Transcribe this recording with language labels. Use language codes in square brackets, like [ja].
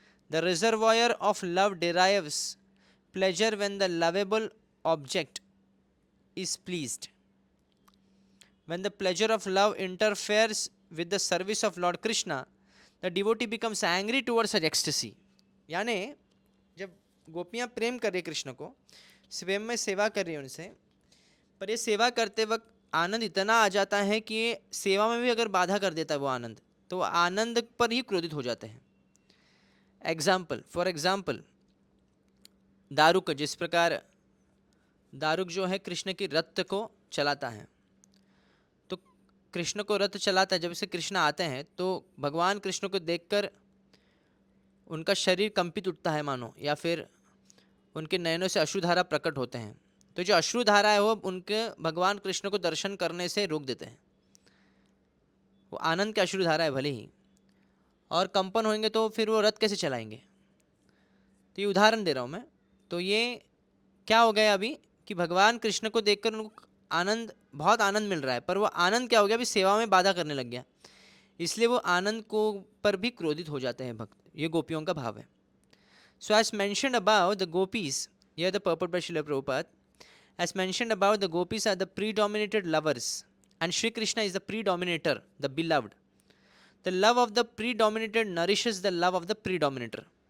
[en] The reservoir of love derives pleasure when the lovable object is pleased. When the pleasure of love interferes with the service of Lord Krishna, the devotee becomes angry towards such ecstasy. [hi] यानी जब गोपियाँ प्रेम कर रही कृष्ण को, स्वयं में सेवा कर रही है उनसे, पर ये सेवा करते वक्त आनंद इतना आ जाता है कि सेवा में भी अगर बाधा कर देता है वो आनंद, तो आनंद पर ही क्रोधित हो जाते हैं. [en] for example [hi] दारुक, जिस प्रकार दारुक जो है कृष्ण की रथ को चलाता है, तो कृष्ण को रथ चलाता है. जब से कृष्ण आते हैं तो भगवान कृष्ण को देखकर उनका शरीर कंपित उठता है मानो, या फिर उनके नयनों से अश्रुधारा प्रकट होते हैं. तो जो अश्रुधारा है वो उनके भगवान कृष्ण को दर्शन करने से रोक देते हैं. वो आनंद के अश्रुधारा है भले ही, और कंपन होंगे तो फिर वो रथ कैसे चलाएंगे. तो ये उदाहरण दे रहा हूँ मैं. तो ये क्या हो गया अभी कि भगवान कृष्ण को देखकर उनको आनंद, बहुत आनंद मिल रहा है, पर वो आनंद क्या हो गया, अभी सेवा में बाधा करने लग गया, इसलिए वो आनंद को पर भी क्रोधित हो जाते हैं भक्त. ये गोपियों का भाव है. [en] So as mentioned above, the gopis, here the purport by Srila Prabhupada, as mentioned above, the gopis are the predominated lovers and Shri Krishna is the predominator, the beloved. The love of the predominated nourishes the love of the predominator.